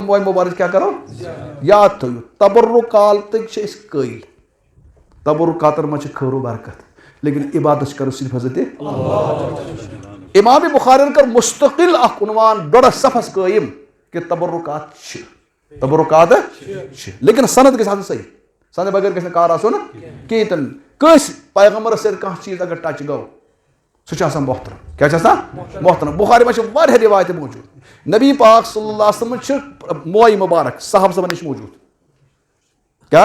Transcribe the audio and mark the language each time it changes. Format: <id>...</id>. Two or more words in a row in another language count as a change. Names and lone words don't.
<ks>موئے مبارک کیا کرو یاد تھو تبرکات قائل تبرکاتن مجھ خیر و برکت لیکن عبادت کرو صرف حضرت امام بخاری کر مستقل اخ عنوان ڈوڑس صفحس قائم کہ تبرکات لیکن سند گژھِ آسٕنۍ صحیح سند بغیر گژھِ نہٕ کار آسُن کِہیٖنۍ تہِ نہٕ کٲنٛسہِ پیغمبرس سۭتۍ کانٛہہ چیٖز اگر ٹچ گوٚو سُہ چھُ آسان محترم کیٛاہ چھُ آسان محترم بخاری منٛز چھِ واریاہ روایتہٕ موٗجوٗد نبی پاک</ks> <ar>صلی اللہ علیہ وسلم</ar> <ks>چھِ موئے مبارک صحابہ صٲبن نِش موٗجوٗد کیٛاہ</ks>